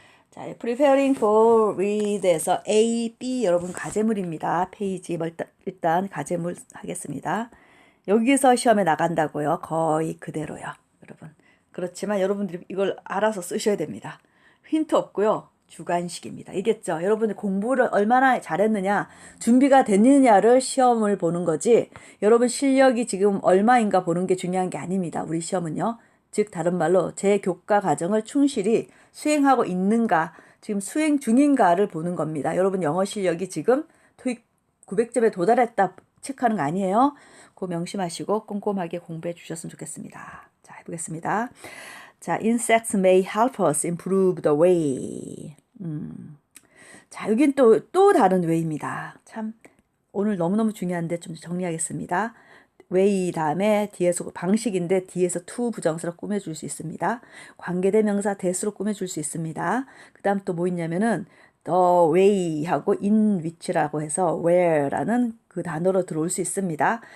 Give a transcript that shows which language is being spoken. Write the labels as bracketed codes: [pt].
[ko] 자, [en] preparing for read [ko] 에서 A, B 여러분 과제물입니다. 페이지 일단 과제물 하겠습니다. 여기서 시험에 나간다고요. 거의 그대로요. 여러분. 그렇지만 여러분들이 이걸 알아서 쓰셔야 됩니다. 힌트 없고요. 주관식입니다. 이겠죠? 여러분이 공부를 얼마나 잘했느냐, 준비가 됐느냐를 시험을 보는 거지 여러분 실력이 지금 얼마인가 보는 게 중요한 게 아닙니다. 우리 시험은요. 즉 다른 말로 제 교과 과정을 충실히 수행하고 있는가, 지금 수행 중인가를 보는 겁니다. 여러분 영어 실력이 지금 토익 900점에 도달했다 체크하는 거 아니에요. 그거 명심하시고 꼼꼼하게 공부해 주셨으면 좋겠습니다. 자, 해보겠습니다. [en] 자, insects may help us improve the way. [ko] 자, 여긴 또 다른 way입니다. 참, 오늘 너무너무 중요한데 좀 정리하겠습니다. way 다음에 뒤에서 방식인데 뒤에서 to 부정사로 꾸며줄 수 있습니다. 관계대명사 that으로 꾸며줄 수 있습니다. 그 다음 또 뭐 있냐면은 the way하고 in which라고 해서 where라는 그 단어로 들어올 수 있습니다.